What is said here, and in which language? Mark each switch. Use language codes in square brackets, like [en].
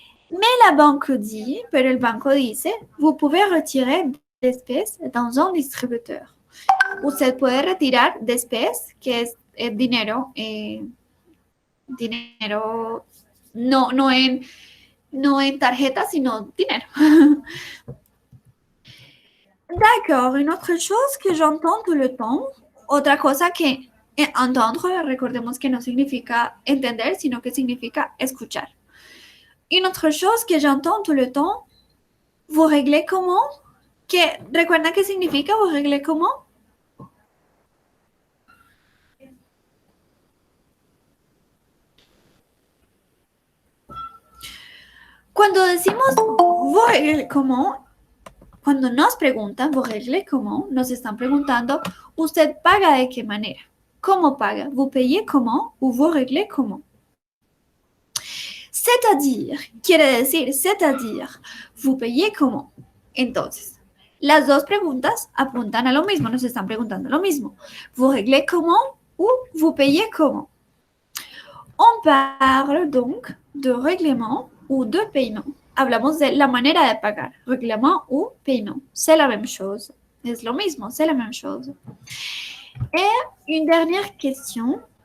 [fr] Mais la banque dit, [es] pero el banco dice, [fr] vous pouvez retirer d'espèces dans un distributeur. [es] Usted puede retirar d'espèces, que es dinero, dinero no en tarjeta, sino dinero. [fr] D'accord, une autre chose que j'entends tout le temps, [es] otra cosa que entendre, recordemos que no significa entender, sino que significa escuchar. [fr] Une autre chose que j'entends tout le temps, vous réglez comment? [es] ¿Recuerda qué significa [fr] vous réglez comment? [es] Cuando decimos [fr] vous réglez comment, [es] cuando nos preguntan vous réglez comment, nos están preguntando, ¿usted paga de qué manera? ¿Cómo paga? [fr] ¿Vous payez comment? ¿O vous réglez comment? C'est-à-dire, [es] quiere decir, [fr] c'est-à-dire, vous payez comment. [es] Entonces, las dos preguntas apuntan a lo mismo, nos están preguntando lo mismo. [fr] Vous réglez comment ou vous payez comment. On parle donc de règlement ou de paiement. [es] Hablamos de la manera de pagar, [fr] règlement ou paiement. C'est la même chose. [es] Es lo mismo, [fr] c'est la même chose. Et une dernière question.